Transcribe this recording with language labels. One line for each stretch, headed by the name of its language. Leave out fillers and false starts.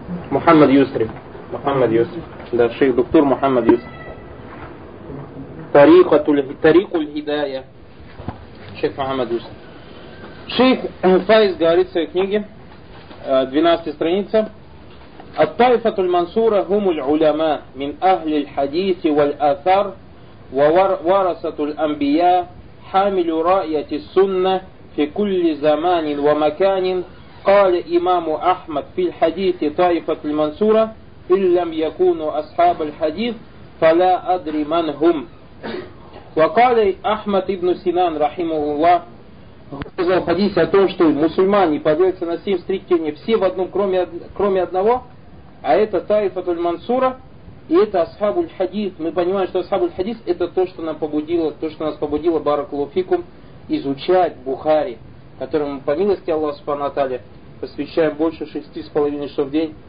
Russian: Мухаммад Юсри. Мухаммад Юсри. Да, шейх доктор Мухаммад Юсри. Тарикуль Хидая. Шейх Мухаммад Юсри. Шейх Файз говорит в своей книге, 12 страница.
Arabic: الطائفة المنصورة هم العلماء من أهل الحديث والآثار وورثة الأنبياء حامل رأية السنة في كل زمان ومكان قال إمام أحمد في الحديث طائفة المنصورة إن لم يكونوا أصحاب الحديث فلا أدري من هم وقال أحمد بن سنان رحمه الله
Russian: сказал в хадисе о том, что мусульмане поделятся на семь стрикений все в одном, кроме одного. А это Таифатуль Мансура, и это Асхабуль Хадис. Мы понимаем, что Асхабуль Хадис — это то, что нам побудило, то, что нас побудило, баракаллаху фикум, изучать Бухари, которому по милости Аллаха субхана ва тааля посвящаем больше 6,5 часов в день.